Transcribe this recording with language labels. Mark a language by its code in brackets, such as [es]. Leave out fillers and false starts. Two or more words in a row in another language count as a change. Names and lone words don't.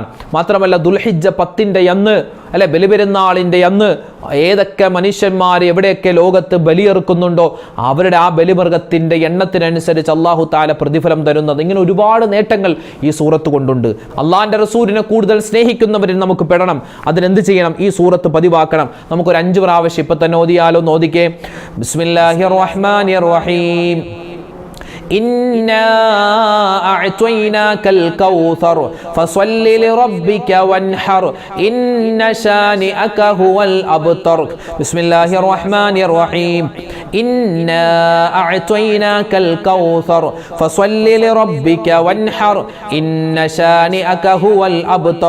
[ml] മാത്രമല്ല ദുൽഹിജ്ജ 10-ന്റെ അന്ന്, അല്ലെ, ബലിപെരുന്നാളിൻ്റെ അന്ന് ഏതൊക്കെ മനുഷ്യന്മാർ എവിടെയൊക്കെ ലോകത്ത് ബലിയെറുക്കുന്നുണ്ടോ അവരുടെ ആ ബലിമൃഗത്തിൻ്റെ എണ്ണത്തിനനുസരിച്ച് [ar] الله تعالى [ml] പ്രതിഫലം തരുന്നത്. ഇങ്ങനെ ഒരുപാട് നേട്ടങ്ങൾ ഈ സൂറത്ത് കൊണ്ടുണ്ട്. അള്ളാഹിൻ്റെ റസൂലിനെ കൂടുതൽ സ്നേഹിക്കുന്നവരിൽ നമുക്ക് പെടണം. അതിനെന്ത് ചെയ്യണം? ഈ സൂറത്ത് പതിവാക്കണം. നമുക്കൊരു 5 പ്രാവശ്യം ഇപ്പം തന്നെ ഓതിയാലോ? [ar] നോദിക്കേ. بسم الله الرحمن الرحيم. إنا أعطيناك الكوثر فصل لربك وانحر إن شانئك هو الأبتر. بسم الله الرحمن الرحيم. إنا أعطيناك الكوثر فصل لربك وانحر إن شانئك هو الأبتر.